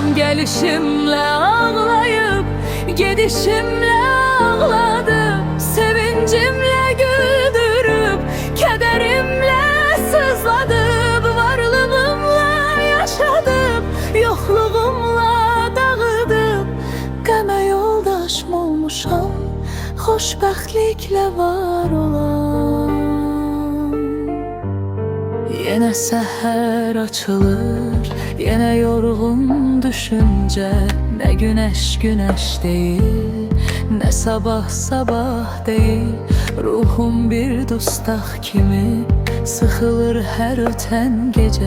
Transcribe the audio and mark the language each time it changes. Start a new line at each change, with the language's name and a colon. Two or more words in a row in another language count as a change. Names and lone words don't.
Azerbaijani: Gəlişimlə ağlayıb, gedişimlə ağladım, sevincimlə güldürüb, kederimlə sızladım, varlığımla yaşadım, yoxluğumla dağıdım. Qəmə yoldaşım olmuşam, xoşbəxtliklə var olan.
Turkish: Yine seher açılır, yine yorgun düşünce. Ne güneş güneş değil, ne sabah sabah değil. Ruhum bir dustaq kimi sıxılır her öten gece.